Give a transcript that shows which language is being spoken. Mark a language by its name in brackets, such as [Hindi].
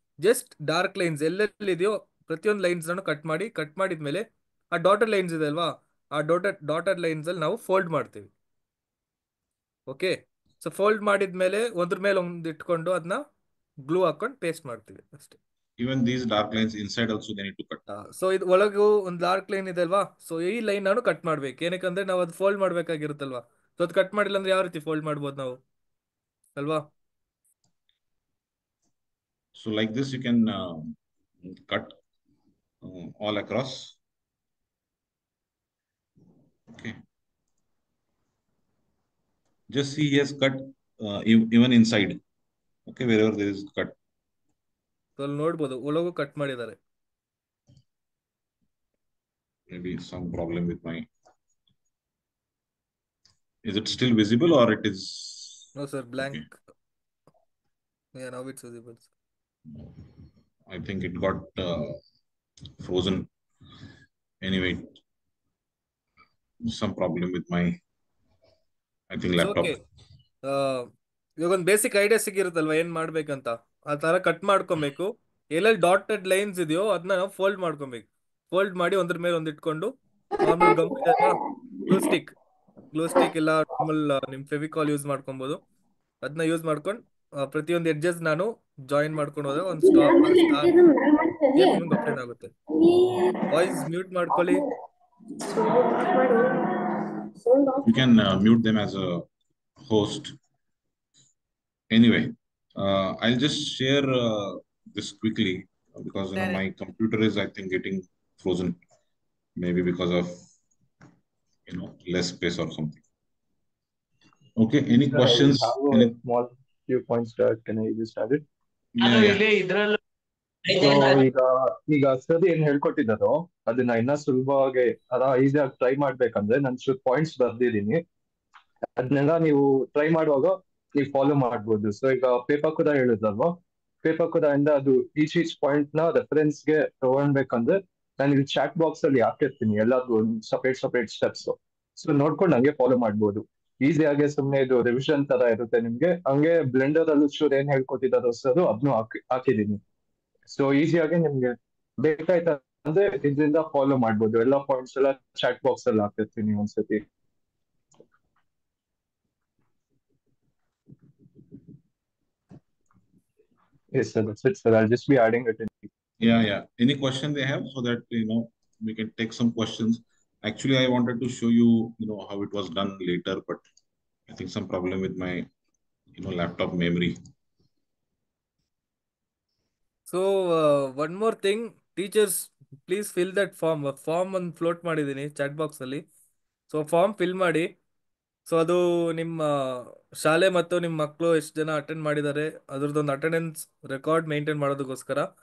[Kannada] Just dark lines ಎಲ್ಲೆಲ್ಲಿದೆಯೋ ಪ್ರತಿಯೊಂದು lines ನಾನು cut ಮಾಡಿದ್ಮೇಲೆ ಆ ಡಾಟೆಡ್ ಲೈನ್ಸ್ ಇದೆ ಅಲ್ವಾ, ಆ ಡಾಟೆಡ್ ಲೈನ್ಸ್ ಅಲ್ಲಿ ನಾವು ಫೋಲ್ಡ್ ಮಾಡ್ತೀವಿ. ಓಕೆ, ಸೊ ಫೋಲ್ಡ್ ಮಾಡಿದ್ಮೇಲೆ ಒಂದ್ರ ಮೇಲೆ ಒಂದು ಇಟ್ಕೊಂಡು ಅದನ್ನ ಗ್ಲೂ ಹಾಕೊಂಡು ಪೇಸ್ಟ್ ಮಾಡ್ತೀವಿ ಅಷ್ಟೇ. [English] Even these dark lines inside also they need to cut. [Kannada] So ಇದು ಒಳಗೂ ಒಂದು ಡಾರ್ಕ್ ಲೈನ್ ಇದೆ ಅಲ್ವಾ, ಸೊ ಈ ಲೈನ್ ನಾನು ಕಟ್ ಮಾಡ್ಬೇಕು. ಏನಕ್ಕಂದ್ರೆ ನಾವು ಅದು ಫೋಲ್ಡ್ ಮಾಡ್ಬೇಕಾಗಿರುತ್ತಲ್ವಾ. ಸೊ ಅದು ಕಟ್ ಮಾಡಿಲ್ಲ ಅಂದ್ರೆ ಯಾವ ರೀತಿ ಫೋಲ್ಡ್ ಮಾಡ್ಬೋದು ನಾವು, ಅಲ್ವಾ? [English] So like this you can cut all across. Okay. Just see he has cut even inside. Okay, wherever there is cut. [Kannada] So ಅಲ್ಲಿ ನೋಡ್ಬೋದು ಒಳಗೂ ಕಟ್ ಮಾಡಿದ್ದಾರೆ. [English] Maybe some problem with my. Is it still visible or it is? No sir, blank. Okay. Now it's visible. I think it got frozen. Anyway, some problem with my, I think, laptop. [Kannada] Okay, ಇವಾಗ ಒಂದು basic idea ಸಿಗಿರುತ್ತಲ್ವಾ ಏನ್ ಮಾಡ್ಬೇಕಂತ. ಆ ತರ cut ಮಾಡ್ಕೊಬೇಕು. ಎಲ್ಲೆಲ್ಲಿ dotted lines ಇದೆಯೋ ಅದನ್ನ ನಾವು ಫೋಲ್ಡ್ ಮಾಡ್ಕೊಬೇಕು. ಫೋಲ್ಡ್ ಮಾಡಿ ಒಂದ್ರ ಮೇಲೆ ಒಂದು ಇಟ್ಕೊಂಡು ನಾರ್ಮಲ್ ಗಮ್ ಇದೆ ಅಲ್ವಾ, ಗ್ಲೂ ಸ್ಟಿಕ್ ಇಲ್ಲ ನಾರ್ಮಲ್ ನಿಮ್ ಫೆವಿಕಾಲ್ ಯೂಸ್ ಮಾಡ್ಕೊಬಹುದು. ಅದನ್ನ ಯೂಸ್ ಮಾಡ್ಕೊಂಡು ಪ್ರತಿಯೊಂದು ಎಡ್ಜಸ್ ನಾನು ಜಾಯಿನ್ ಮಾಡ್ಕೊಂಡು ಹೋದ್ರೆ ಒಂದು ಸ್ಟಾರ್ ನಿಮ್ಗೆ ಅಪ್ಲೈನ್ ಆಗುತ್ತೆ. ವಾಯ್ಸ್ ಮ್ಯೂಟ್ ಮಾಡ್ಕೊಳ್ಳಿ. [English] You can mute them as a host. Anyway, I'll just share this quickly because my computer is, I think, getting frozen, maybe because of less space or something. Okay, any questions? I have a small few points that can I just add it? Yeah. [Kannada] So ಈಗ sir ಏನ್ ಹೇಳ್ಕೊಟ್ಟಿದ್ದಾರೋ ಅದನ್ನ ಇನ್ನ ಸುಲಭವಾಗಿ ಈಸಿಯಾಗಿ try ಮಾಡ್ಬೇಕಂದ್ರೆ ನಾನು points ಬರ್ದಿದ್ದೀನಿ. ಅದನ್ನೆಲ್ಲ ನೀವು ಟ್ರೈ ಮಾಡುವಾಗ ನೀವು ಫಾಲೋ ಮಾಡ್ಬೋದು. ಸೊ ಈಗ ಪೇಪರ್ ಕೂಡ ಹೇಳಿದ್ರಲ್ವಾ, ಪೇಪರ್ ಕೂಡ ಇಂದ ಅದು ಈಚ್ ಪಾಯಿಂಟ್ ನ ರೆಫರೆನ್ಸ್ ಗೆ ತಗೊಳ್ಬೇಕಂದ್ರೆ ನಾನು ಇಲ್ಲಿ ಚಾಟ್ ಬಾಕ್ಸ್ ಅಲ್ಲಿ ಹಾಕಿರ್ತೀನಿ ಎಲ್ಲಾದ್ರೂ ಸಪರೇಟ್ ಸ್ಟೆಪ್ಸ್. ಸೊ ನೋಡ್ಕೊಂಡು ಹಂಗೆ ಫಾಲೋ ಮಾಡ್ಬೋದು. ಈಸಿಯಾಗಿ ಸುಮ್ನೆ ಇದು ರಿವಿಷನ್ ತರ ಇರುತ್ತೆ ನಿಮ್ಗೆ. ಹಂಗೆ ಬ್ಲೆಂಡರ್ ಅಲ್ಲೂ ಚೂರ್ ಏನ್ ಹೇಳ್ಕೊಟ್ಟಿದ್ದಾರೋ ಸರ್ ಅದನ್ನು ಹಾಕಿದೀನಿ. ಸೊ ಈಸಿಯಾಗಿ ನಿಮ್ಗೆ ಬೇಕಾಯ್ತ ಅಂದ್ರೆ ಇದರಿಂದ ಫಾಲೋ ಮಾಡ್ಬೋದು. ಎಲ್ಲ ಪಾಯಿಂಟ್ಸ್ ಎಲ್ಲ ಚಾಟ್ ಬಾಕ್ಸ್ ಅಲ್ಲಿ ಹಾಕಿರ್ತೀನಿ ಒಂದ್ಸತಿ. [English] Yes, sir. That's it, sir. I'll just be adding it in. Yeah. Any question they have, so that we can take some questions. Actually, I wanted to show you, how it was done later, but I think some problem with my, laptop memory. So one more thing, teachers please fill that form [Kannada] ಒಂದು float ಮಾಡಿದ್ದೀನಿ chat box ಅಲ್ಲಿ. So form fill ಮಾಡಿ. So ಅದು ನಿಮ್ಮ ಶಾಲೆ ಮತ್ತು ನಿಮ್ಮ ಮಕ್ಕಳು ಎಷ್ಟು ಜನ ಅಟೆಂಡ್ ಮಾಡಿದ್ದಾರೆ ಅದ್ರದ್ದೊಂದು ಅಟೆಂಡೆನ್ಸ್ ರೆಕಾರ್ಡ್ ಮೇಂಟೈನ್ ಮಾಡೋದಕ್ಕೋಸ್ಕರ.